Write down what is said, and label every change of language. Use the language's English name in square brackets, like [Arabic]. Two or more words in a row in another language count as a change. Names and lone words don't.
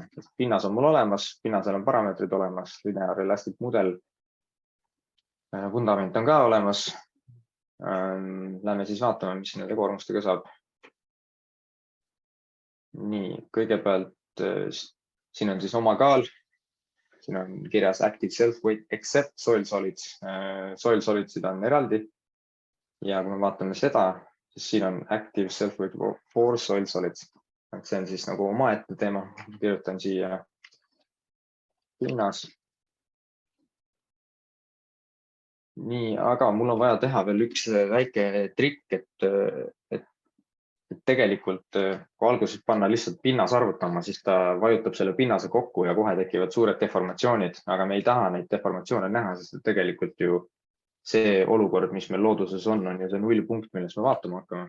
[Estonian] Pinnas on mul olemas, pinnasel on parameetrid olemas, [English] linear elastic [Estonian] mudel. Vundament on ka olemas. Lähme siis vaatame, mis nende koormustega saab. Nii, kõigepealt siin on siis oma kaal. Siin on kirjas [English] active self-weight except soil solids. Soil solidsid [Estonian] on eraldi. Ja kui me vaatame seda, siis siin on [English] active self-weight for soil solids. [Estonian] See on siis nagu omaette teema. Kirjutan siia pinnas. Nii, aga mul on vaja teha veel üks väike trikk, et tegelikult kui alguses panna lihtsalt pinnas arvutama, siis ta vajutab selle pinnase kokku ja kohe tekivad suured deformatsioonid, aga me ei taha neid deformatsioone näha, sest tegelikult ju see olukord, mis meil looduses on ju see nullpunkt, millest me vaatama hakkame.